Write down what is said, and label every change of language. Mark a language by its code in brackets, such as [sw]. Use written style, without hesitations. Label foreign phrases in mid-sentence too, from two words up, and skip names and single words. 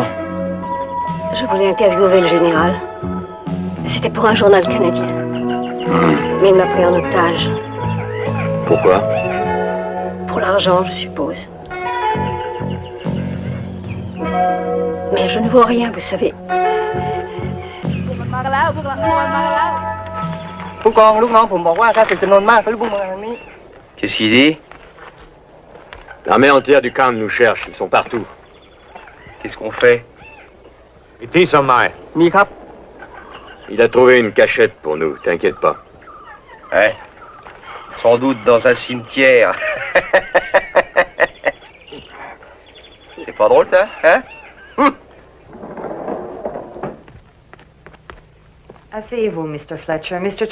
[fr] Je voulais interviewer le général. C'était pour un journal canadien. Mais il m'a pris en otage. Pourquoi? Pour l'argent, je suppose. Mais je ne vois rien, vous savez. [th] มากันแล้วพวกเรามากันแล้วผู้กองลูกน้องผมบอกว่าถ้าถึงจำนวนมากก็รีบพุ่งมาทางนี้ [fr] Qu'est-ce qu'il dit? L'armée entière du camp nous cherche, ils sont partout. Qu'est-ce qu'on fait? [th] มีที่สมัย มีครับ [fr] Il a trouvé une cachette pour nous, t'inquiète pas. Ouais. Sans doute dans un cimetière. C'est pas drôle, ça, hein? Asseyez-vous, Mr. Fletcher. Mr.